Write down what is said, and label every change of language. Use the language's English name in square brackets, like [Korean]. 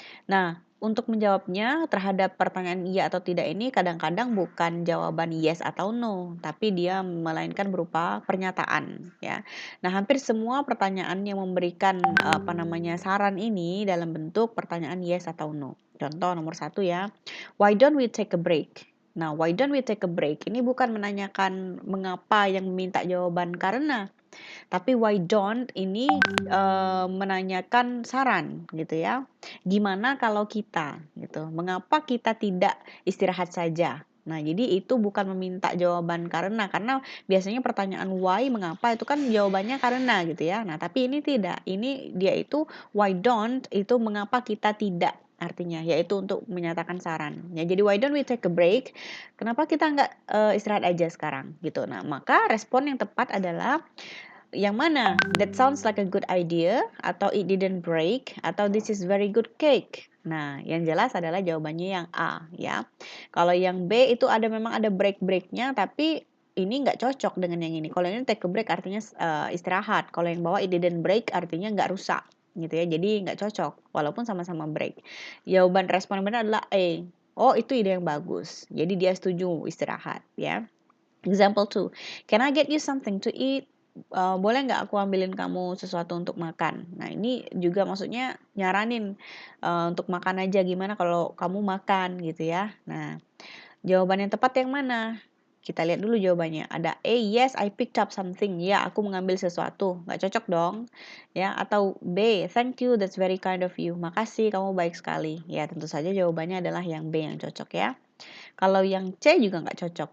[Indonesian] Nah, untuk menjawabnya terhadap pertanyaan iya atau tidak ini kadang-kadang bukan jawaban yes atau no, tapi dia melainkan berupa pernyataan ya. Nah, hampir semua pertanyaan yang memberikan apa namanya saran ini dalam bentuk pertanyaan yes atau no. Contoh nomor 1 ya, [English] why don't we take a break? Nah, why don't we take a break? [Indonesian] Ini bukan menanyakan mengapa yang meminta jawaban karena, tapi [English] why don't [Indonesian] ini menanyakan saran gitu ya. Gimana kalau kita gitu. Mengapa kita tidak istirahat saja? Nah, jadi itu bukan meminta jawaban karena biasanya pertanyaan why, mengapa itu kan jawabannya karena gitu ya. Nah, tapi ini tidak. Ini dia itu [English] why don't [Indonesian] itu mengapa kita tidak artinya, yaitu untuk menyatakan saran. Ya, jadi [English] why don't we take a break? [Indonesian] Kenapa kita nggak istirahat aja sekarang gitu. Nah, maka respon yang tepat adalah yang mana? [English] That sounds like a good idea, atau it didn't break, atau this is very good cake. [Indonesian] Nah, yang jelas adalah jawabannya yang A ya. Kalau yang B itu memang ada break-breaknya, tapi ini nggak cocok dengan yang ini. Kalau ini [English] take a break [Indonesian] artinya istirahat. Kalau yang bawah [English] it didn't break [Indonesian] artinya nggak rusak gitu ya. Jadi nggak cocok walaupun sama-sama break. Jawaban respon benar adalah A. Oh, itu ide yang bagus. Jadi dia setuju istirahat ya. [English] Example 2, can I get you something to eat? [Indonesian] Boleh nggak aku ambilin kamu sesuatu untuk makan? Nah ini juga maksudnya nyaranin untuk makan aja, gimana kalau kamu makan gitu ya. Nah jawaban yang tepat yang mana? Kita lihat dulu jawabannya. [English] Ada A, yes I picked up something. [Indonesian] Ya, aku mengambil sesuatu. Nggak cocok dong. Ya, atau B, [English] thank you, that's very kind of you. [Indonesian] Makasih, kamu baik sekali. Ya, tentu saja jawabannya adalah yang B yang cocok ya. Kalau yang C juga nggak cocok.